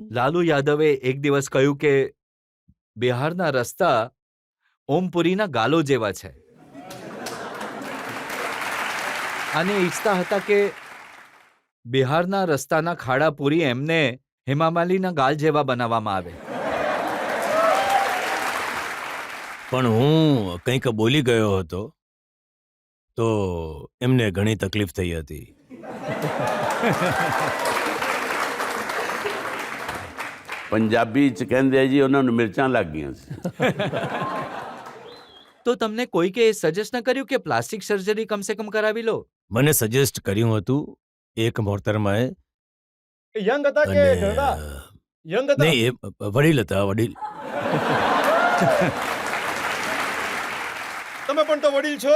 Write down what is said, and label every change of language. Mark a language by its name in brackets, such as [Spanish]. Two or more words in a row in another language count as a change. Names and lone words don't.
[Gujarati] લાલુ યાદવે એક દિવસ કહ્યું કે બિહારના રસ્તા ઓમપુરીના ગાલો જેવા છે અને ઈચ્છતા હતા કે બિહારના રસ્તાના ખાડા પૂરી એમને હેમામાલીના ગાલ જેવા બનાવવામાં આવે. પણ હું કંઈક બોલી ગયો હતો તો એમને ઘણી તકલીફ થઈ હતી. [Punjabi] ਪੰਜਾਬੀ ਚ ਕਹਿੰਦੇ ਆ ਜੀ ਉਹਨਾਂ ਨੂੰ ਮਿਰਚਾਂ ਲੱਗ ਗਈਆਂ ਸੀ. [Gujarati] તો તમને કોઈકે સજેસ્ટ ન કર્યું કે પ્લાસ્ટિક સર્જરી [Hindi] कमसे कम [Gujarati] કરાવી લો? મને સજેસ્ટ કર્યું હતું એક મોહતરમાએ, યંગ હતા કે અને ઘરડા? યંગ હતા. નહીં, એ વડીલ હતા, વડીલ. તમે પણ તો વડીલ છો.